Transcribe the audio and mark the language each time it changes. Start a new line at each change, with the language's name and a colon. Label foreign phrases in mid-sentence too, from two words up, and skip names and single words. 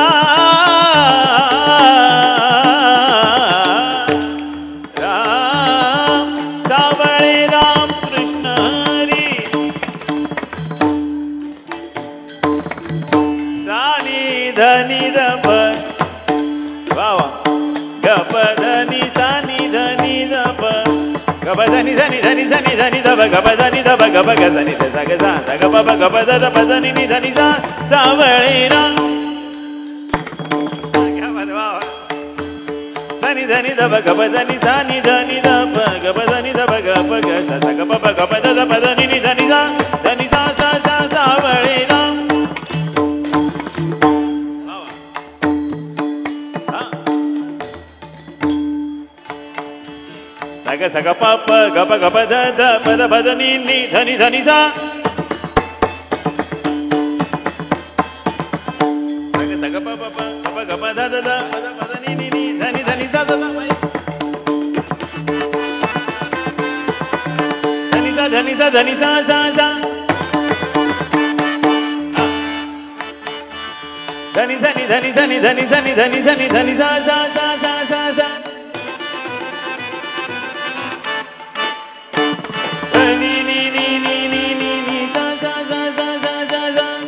Marathi: राम सावळे राम कृष्ण हरी सानी धनी दप वावा गप धनी सानी धनी दप गप धनी धनी धनी धनी धनी दप गप धनी दप गप ग धनी ध ग सा ग प प गप ध प धनी नि धनी सा सावळे राम
Hindi: क्या बात है, वाह धनी धनी दप गप धनी सानी धनी दप गप धनी दप गप ग सा ग प प गप ध प धनी नि धनी सा सा सा
Marathi: सावळे राम सग सग पप गप गप ध ध पद पद नि नि धनि धनि सा सग सग पप गप गप ध ध ध पद पद नि नि नि धनि धनि सा सा धनि सा धनि सा सा सा धनि धनि धनि धनि धनि धनि धनि धनि धनि सा सा सा सा सा सा धनि नि नि नि नि नि नि सा सा सा सा सा सा सा